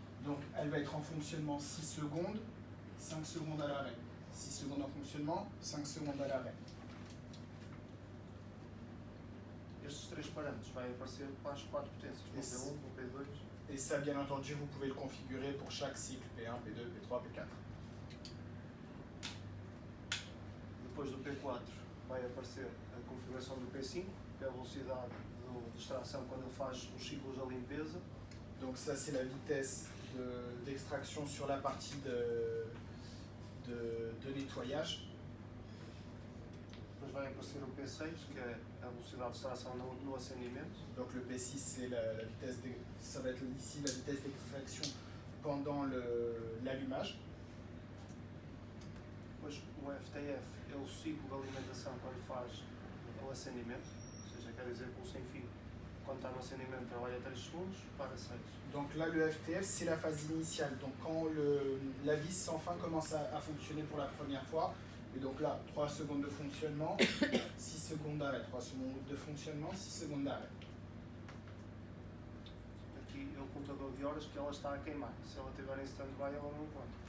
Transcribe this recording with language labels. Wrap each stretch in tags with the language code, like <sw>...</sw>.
<fr>Donc elle va être en fonctionnement 6 secondes, 5 secondes à l'arrêt. 6 secondes en fonctionnement, 5 secondes à l'arrêt.</fr> <pt>Estes três parâmetros vão aparecer para as 4 potências, no Esse. P1, no P2.</pt> <fr>Et ça, bien entendu, vous pouvez le configurer pour chaque cycle P1, P2, P3, P4.</fr> <pt>Depois do P4 vai aparecer a configuração do P5, que é a velocidade de extração quando ele faz os ciclos da limpeza.</pt> <fr>Donc ça, c'est la vitesse d'extraction sur la partie de nettoyage.</fr> <pt>Depois vai aparecer o P6, que é a velocidade de extração no acendimento.</pt> <fr>Donc le P6, c'est la vitesse, ça va être ici la vitesse d'extraction pendant l'allumage.</fr> <pt>Depois o FTF é o ciclo de alimentação quando faz o acendimento, ou seja, quer dizer que o sem fio, quando está no acendimento, trabalha 3 segundos, para 6.</pt> <fr>Donc là, le FTF, c'est la phase initiale. Donc quand la vis sans fin commence à fonctionner pour la première fois, et donc là, 3 secondes de fonctionnement, 6 secondes d'arrêt. 3 secondes de fonctionnement, 6 secondes d'arrêt.</fr> <pt>Aqui é o contador de horas que ela está a queimar. Se ela estiver em stand-by, ela não conta.</pt>